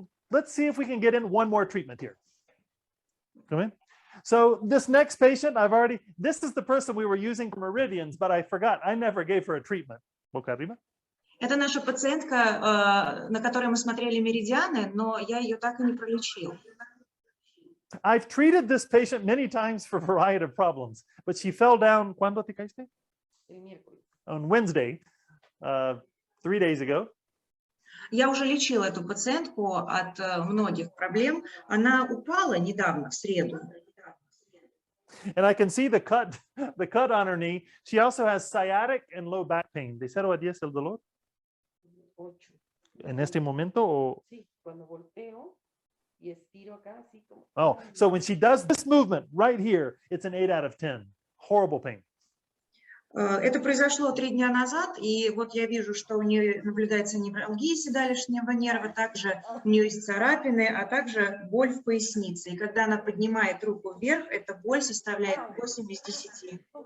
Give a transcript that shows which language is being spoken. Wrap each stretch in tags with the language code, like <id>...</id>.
<en>Let's see if we can get in one more treatment here. Come in. So this next patient, this is the person we were using for meridians, but I forgot, I never gave her a treatment.</en> <ru>Это наша пациентка, на которой мы смотрели меридианы, но я ее так и не пролечил.</ru> <en>I've treated this patient many times for a variety of problems, but she fell down,</en> <es>¿cuándo te caíste?</es> <en>On Wednesday, 3 days ago.</en> <ru>Я уже лечила эту пациентку от многих проблем. Она упала недавно, в среду.</ru> <en>And I can see the cut on her knee. She also has sciatic and low back pain.</en> <es>¿De 0 a 10 el dolor? 8. ¿En este momento? O... Sí, cuando volteo y estiro acá, así como...</es> <en>Oh, so when she does this movement right here, it's an 8 out of 10. Horrible pain.</en> <ru>Это произошло 3 дня назад, и вот я вижу, что у нее наблюдается невралгия седалищного нерва, также у нее есть царапины, а также боль в пояснице. И когда она поднимает руку вверх, эта боль составляет 8 из 10.</ru>